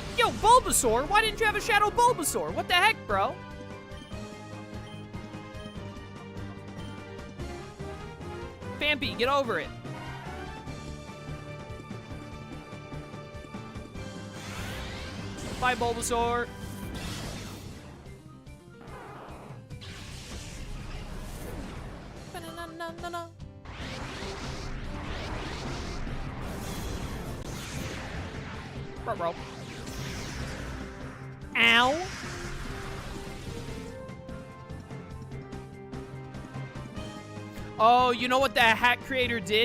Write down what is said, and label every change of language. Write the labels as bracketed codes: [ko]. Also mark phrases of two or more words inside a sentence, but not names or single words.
[en] Bulbasaur? Why didn't you have a Shadow Bulbasaur? What the heck, bro? Vampy, get over it. Bye, Bulbasaur. Ba-na-na-na-na-na. Bro. Ow. Oh, you know what the hack creator did?